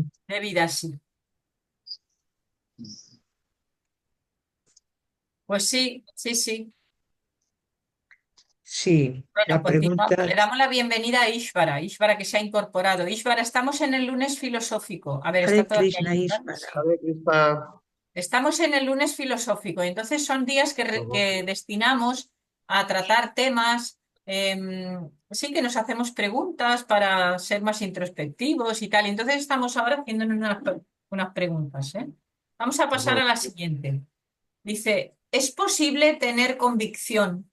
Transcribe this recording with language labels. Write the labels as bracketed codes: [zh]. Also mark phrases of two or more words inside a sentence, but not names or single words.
[es] Devi Dasi. Pues sí, sí, sí. Sí, Bueno, la continuamos. pregunta, Le damos la bienvenida a Ishvara, Ishvara que se ha incorporado. Ishvara, estamos en el lunes filosófico. A ver, está Hare todavía Krishna ahí, ¿verdad? Ishvara. Sí. [sa] हरे कृष्ण. [es] Estamos en el lunes filosófico, entonces son días que destinamos a tratar temas, sí que nos hacemos preguntas para ser más introspectivos y tal. Entonces estamos ahora haciéndonos unas preguntas, ¿eh? Vamos a pasar a la siguiente. Dice, ¿es posible tener convicción?